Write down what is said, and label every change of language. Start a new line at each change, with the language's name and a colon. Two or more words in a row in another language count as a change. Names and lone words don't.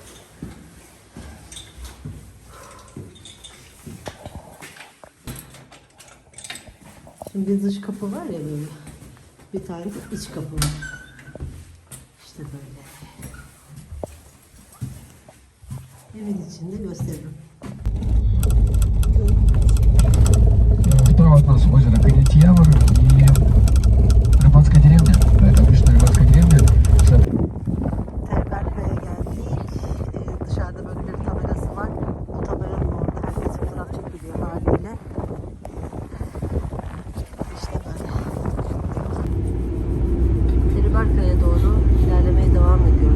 Turkish: Şimdi bir dış kapı var ya böyle. Bir tane de iç kapı var. İşte böyle. Evin içinde gösteririm.
Russian: Справа от нас озеро Конетьявр и рыбацкая деревня. Это обычная рыбацкая деревня.
Turkish: Terberköy'e geldik. Dışarıda böyle bir tabelası var. O tabelanın orada herkes fotoğraf çekiliyor haliyle. İşte böyle. Terberköy'e doğru ilerlemeye devam ediyoruz.